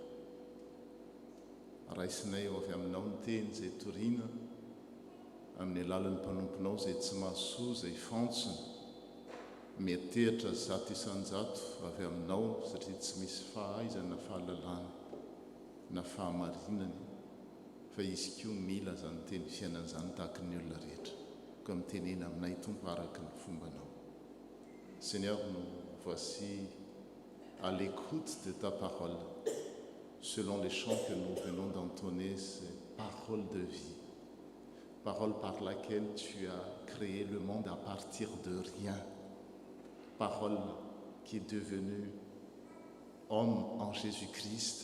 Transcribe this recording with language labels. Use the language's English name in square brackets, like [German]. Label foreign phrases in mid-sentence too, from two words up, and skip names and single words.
[Malagasy] Raisinay ao avy aminao ny teny izay toriana amin'ny alalan'ny mpanomponao izay tsy mahasoa, izay fantsona, metehitra zato isan-jato avy aminao satria tsy misy fahaizana fahalalana na fahamarinany fa izy koa mila zany teny fiainan'izany tahaka ny olona rehetra ka mitenena aminay tompo araka ny fombanao. [French] Seigneur, nous voici à l'écoute de ta parole selon les chants que nous venons d'entonner, ces paroles de vie, parole par laquelle tu as créé le monde à partir de rien, parole qui est devenue homme en Jésus-Christ.